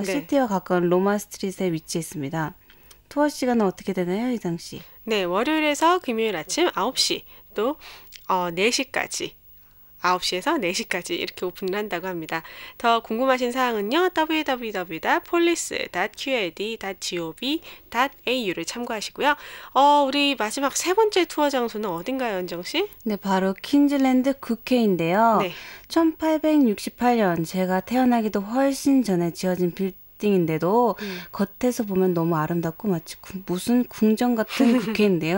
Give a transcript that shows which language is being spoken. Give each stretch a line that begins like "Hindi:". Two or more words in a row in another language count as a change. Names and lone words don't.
Korean: 시티와 가까운 로마 스트릿에 위치해 있습니다. 투어 시간은 어떻게 되나요, 이상 씨? 네, 월요일에서 금요일 아침 9시 또 4시까지 9시에서 4시까지 이렇게 오픈을 한다고 합니다. 더 궁금하신 사항은요. www.police.qld.gov.au를 참고하시고요. 우리 마지막 세 번째 투어 장소는 어딘가요, 연정 씨? 네, 바로 퀸즐랜드 국회인데요. 네. 1868년 제가 태어나기도 훨씬 전에 지어진 빌딩인데도 겉에서 보면 너무 아름답고 마치 무슨 궁전 같은 국회인데요.